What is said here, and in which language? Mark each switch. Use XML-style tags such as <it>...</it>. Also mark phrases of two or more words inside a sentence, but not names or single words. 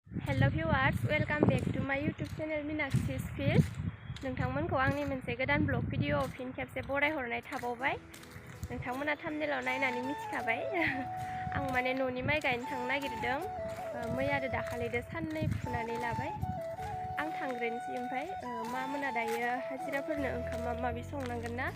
<en>Hello viewers, welcome back to my YouTube channel Meenakshis Fish.</en> <brx>नोंथांमोनखौ आंनि मोनसे गोदान</brx> <en>vlog video</en> <brx>फिन खेबसे बरायहरनाय थाबावबाय। नोंथांमोना थाम्बनेलाव नायनानै मिथिखाबाय। आं माने न'नि माइ गायनो थांनो नागिरदों। मैया आरो दाखालिदो साननै फुनानै लाबाय। आं थांग्रोनोसै ओमफ्राय मा मोना दायो हाजिराफोरनो ओंखाम माबा माबि संनांगोन ना।</brx>